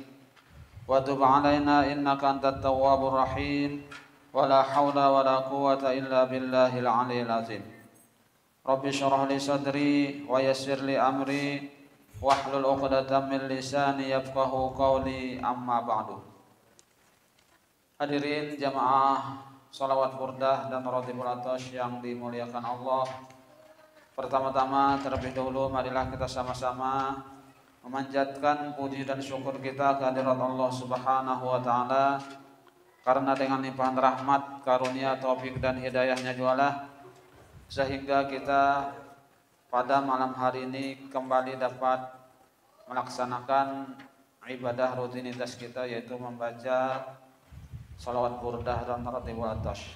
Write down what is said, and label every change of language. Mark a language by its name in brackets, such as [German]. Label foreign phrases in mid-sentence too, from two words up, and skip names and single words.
[Arabic] وتب علينا إنك أنت التواب الرحيم. ولا حول ولا قوة إلا بالله العلي العظيم. رب اشرح لي صدري ويسر لي أمري واحلل عقدة من لساني يفقهوا قولي أما بعد. [Indonesian] Hadirin jamaah salawat burdah dan ratibul atash yang dimuliakan Allah. Pertama-tama terlebih dahulu marilah kita sama-sama memanjatkan puji dan syukur kita kehadirat Allah [Arabic] سبحانه وتعالى, [Indonesian] karena dengan limpahan rahmat, karunia, taufik dan hidayahnya jualah sehingga kita pada malam hari ini kembali dapat melaksanakan ibadah rutinitas kita, yaitu membaca salawat burdah dan ratibul atash.